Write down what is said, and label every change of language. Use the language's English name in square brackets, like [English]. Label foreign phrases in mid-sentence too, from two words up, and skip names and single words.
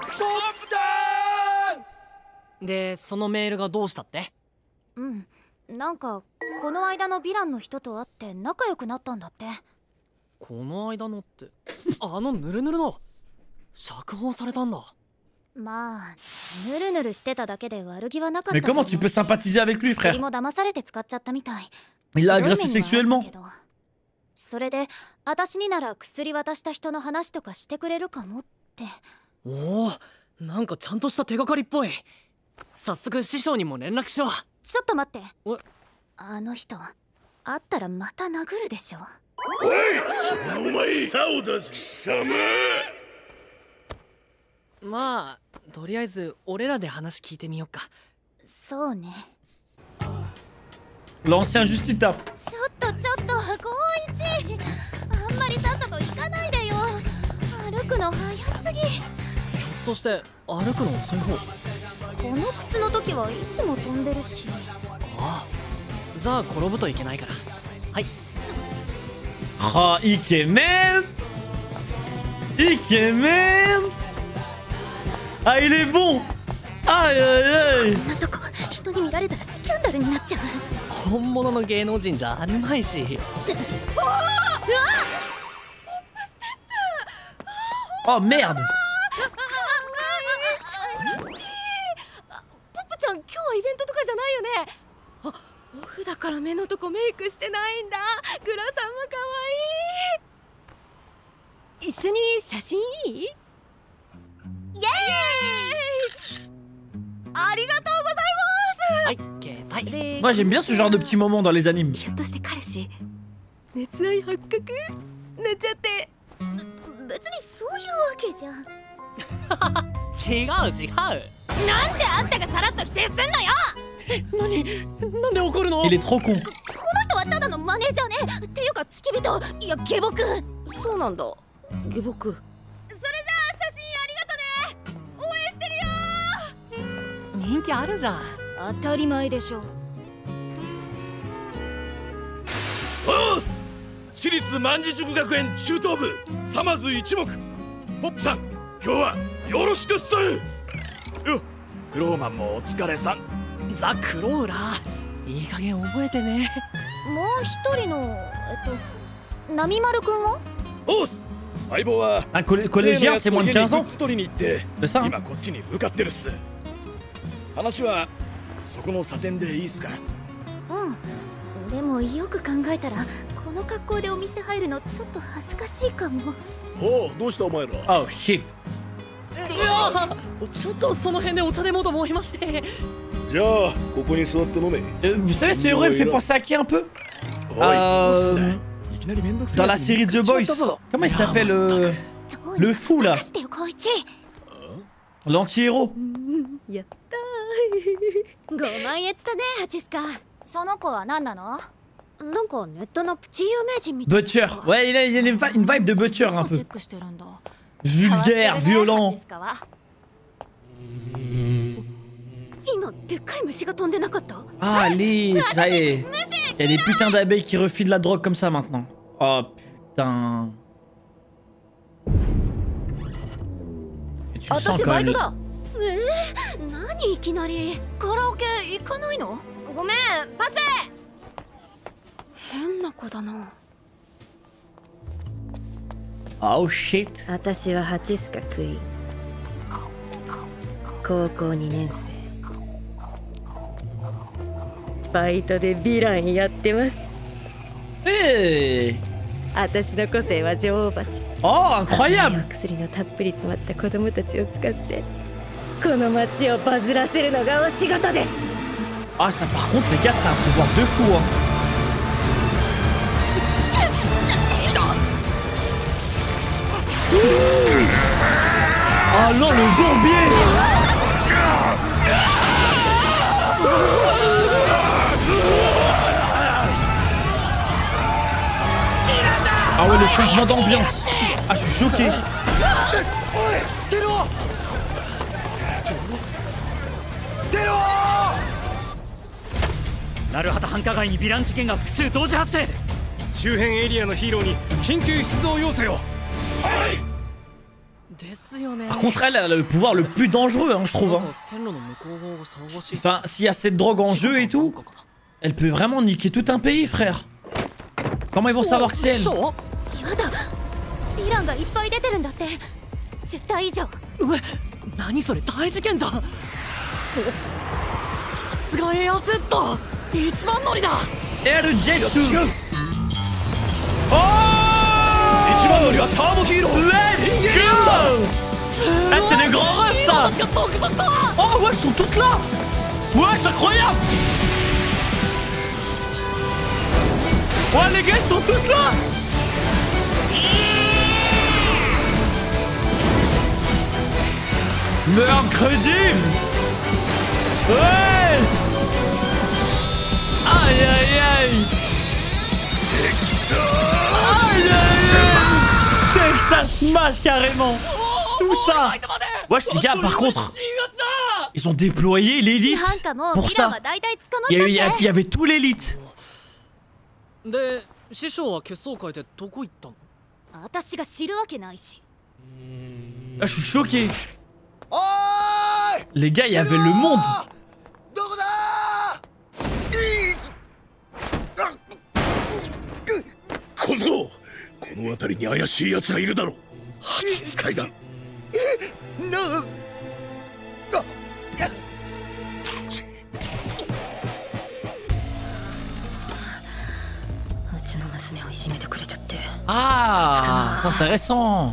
[Japanese] でそのメールがどうしたって？うん、なんかこの間のヴィランの人と会って仲良くなったんだって。この間のってあのヌルヌルの釈放されたんだ。まあヌルヌルしてただけで悪気はなかった。 [French] Mais comment tu peux sympathiser avec lui, frère? [Japanese] 薬も騙されて使っちゃったみたい。 [French] Il l'a agressé sexuellement. [Japanese] それで私になら薬渡した人の話とかしてくれるかもって。おお、なんかちゃんとした手がかりっぽい。早速師匠にも連絡しよう。ちょっと待って。あの人会ったらまた殴るでしょ。おい、そのお前、さを出す貴様。まあとりあえず俺らで話聞いてみようか。そうね。 [French] L'ancien juste tape. [Japanese] ちょっと光一、あんまりさっさと行かないでよ。歩くの早すぎ。ひょっとして歩くの遅い方？この靴の時はいつも飛んでるし。ああ、じゃあ転ぶといけないから。はい。 Ah, Ikemen! Ikemen! [French] Ah, il est bon! Aïe aïe aïe! [Japanese] こんなとこ人に見られたらスキャンダルになっちゃう。本物の芸能人じゃあるまいし。 [French] Oh merde! [Japanese] ポップちゃん、今日はイベントとかじゃないよね。あ、オフだから目のとこメイクしてないんだ。グラさんも可愛い。一緒に写真いい？イエーイ！ありがとうございます。はい、携帯。 [French] Moi j'aime bien ce genre de petits moments dans les animes. [Japanese] ひょっとして彼氏熱愛発覚？寝ちゃって。別にそういうわけじゃ。違う。なんであんたがさらっと否定すんのよ。なんで怒るの？ [French] Il est trop con. [Japanese] この人はただのマネージャーね。っていうか付き人、いや下僕。そうなんだ、下僕。それじゃあ写真ありがとね。応援してるよ。人気あるじゃん。当たり前でしょ。おーす、私立卍塾学園中等部さまず一目。ポップさん、今日はよろしくっす。よ、クローマンもお疲れさん。ザ・クローラー、いい加減覚えてね。もう一人の波丸くんは？おっす。相棒は [French] Un collégien, c'est moins de 15 ans. [Japanese] 取りに行って、 [French] C'est ça, hein? [Japanese] 今こっちに向かってるっす。話はそこの査点でいいっすか？うん。でもよく考えたらこの格好でお店入るのちょっと恥ずかしいかも。おう、どうしたお前ら。 [English] Oh shit. [Japanese] ちょっとその辺でお茶でもと思いまして。じゃあここに座って飲め。 [French] Vous savez, ce héros, il me fait penser à qui un peu? [Japanese] おい、どうすんだ。いきなりめんどくさい。 [French] Dans la série The Boys. Comment il s'appelle le fou là? L'anti-héros. [Japanese] やったー。5万円したね、ハチスカ。その子は何なの？なんかネットのプチ有名人みたいな。 [French] Butcher. Ouais, il a une vibe de Butcher un peu. Vulgaire, violent. [Japanese] 今でっかい虫が飛んでなかった？ [French] Ah, allez, ça y est. Il y a des putains d'abeilles qui refilent de la drogue comme ça maintenant. Oh putain. Et tu le sens quand même. [Japanese] 何いきなりカラオケ行かないの？ごめん、パス。変な子だな。 [English] Oh shit. [Japanese] 私はハチスカクイーン。高校2年生。バイトでヴィランやってます。私の個性は女王蜂。 [French] Oh, incroyable! [Japanese] 薬のたっぷり詰まった子供たちを使ってこの街をバズらせるのがお仕事です。 [French] Ah, ça par contre, les gars, c'est un pouvoir de fou, hein. Ah non, le bourbier! Ah ouais, le changement d'ambiance. Ah, je suis choqué. [Japanese] ナルハタ繁華街にヴィラン事件が複数同時発生。周辺エリアのヒーローに緊急出動要請を。ですよね。 [French] Par contre, elle a le pouvoir le plus dangereux, hein, je trouve. Hein. Enfin, s'il y a cette drogue en jeu et tout, elle peut vraiment niquer tout un pays, frère. Comment ils vont savoir que c'est elle? [Japanese] やだ、ヴィランがいっぱい出てるんだって。10体以上。何それ、大事件じゃん。さすがエアジェット、一番乗りだ。エアジェット。違う。一番乗りはターボヒーロー。 [English] Let's go! [French] Ah, c'est des grands refs, ça! Oh, ouais, ils sont tous là! Ouais, c'est incroyable! Ouais, les gars, ils sont tous là! Mercredi! Ouais! Aïe, aïe, aïe! Aïe, aïe, aïe! Texas Smash, carrément! Tout ça! Wesh, les gars, par contre, ils ont déployé l'élite pour ça. Il y avait tout l'élite. [Japanese] で、師匠は決闘会でどこ行ったの？私が知るわけないし。 [French] Ah, je suis choqué. Les gars, il y avait le monde. [Japanese] 小僧、この辺りに怪しい奴がいるだろう。蜂使いだ。 [French] Ah, intéressant.